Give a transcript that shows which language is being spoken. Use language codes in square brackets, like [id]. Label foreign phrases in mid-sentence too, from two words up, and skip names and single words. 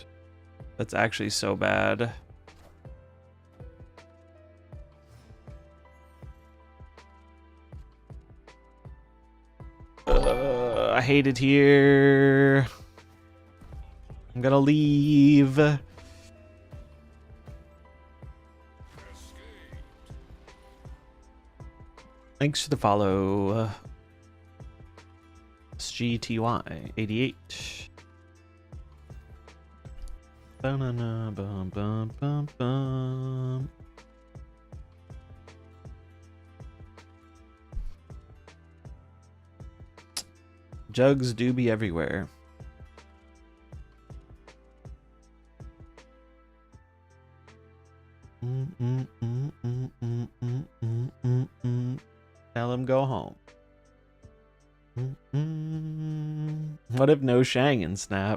[en] That's actually so bad. I hate it here. I'm gonna leave. Thanks for the follow. SGTY 88. Ba-na-na, bum, bum, bum, bum. Jugs do be everywhere. Tell him go home. What if no Shang in Snap?